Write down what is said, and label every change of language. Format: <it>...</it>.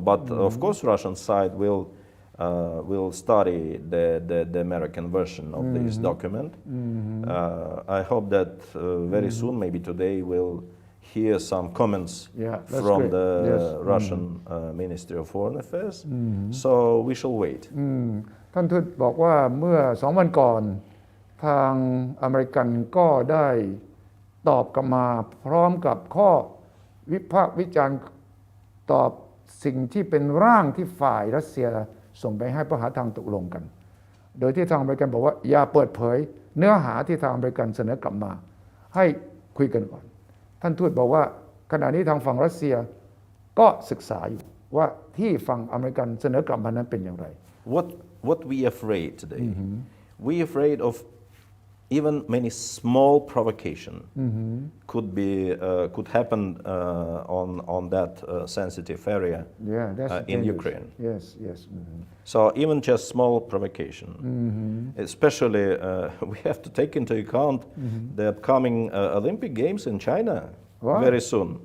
<en>But of course, Russian side will study the American version of this document. I hope that very soon, maybe today, we'll hear some comments from great. the Yes. Russian Ministry of Foreign Affairs. So we shall wait.</en> <th>ท่านทูตบอกว่าเมื่อ2 วันก่อนทางอเมริกันก็ได้ตอบกลับมาพร้อมกับข้อวิพากษ์วิจารณ์ตอบสิ่งที่เป็นร่างที่ฝ่ายรัสเซียส่งไปให้เพื่อหาทางตกลงกันโดยที่ทางอเมริกันบอกว่าอย่าเปิดเผยเนื้อหาที่ทางอเมริกันเสนอกลับมาให้คุยกันก่อนท่านทูตบอกว่าขณะนี้ทางฝั่งรัสเซียก็ศึกษาอยู่ว่าที่ฝั่งอเมริกันเสนอกลับมานั้นเป็นอย่างไร</th> <en>What we afraid today? We afraid of even many small provocation could happen on that sensitive area in Ukraine. Yes. So even just small provocation, especially we have to take into account the upcoming Olympic Games in China very soon.</en>